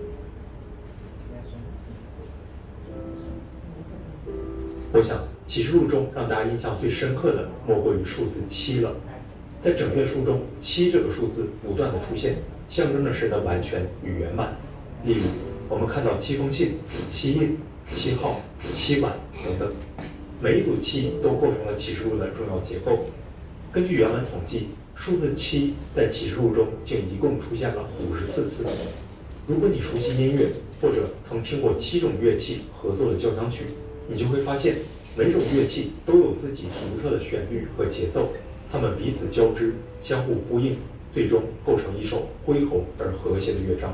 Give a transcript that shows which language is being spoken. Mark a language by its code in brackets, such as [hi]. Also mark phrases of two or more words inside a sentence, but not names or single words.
[zh] 我想啟示錄中讓大家印象最深刻的莫過於數字7了。在整卷書中，7這個數字不斷的出現，象徵着神的完全與圓滿。例如，我們看到7封信、7印、7 號、7碗等等，每一組7都構成了啟示錄的重要結構。根据原文统计，数字7在启示录中竟一共出现了54次。如果你熟悉音乐，或者曾听过7种乐器合作的交响曲，你就会发现每种乐器都有自己独特的旋律和节奏，它们彼此交织，相互呼应，最终构成一首恢宏而和谐的乐章。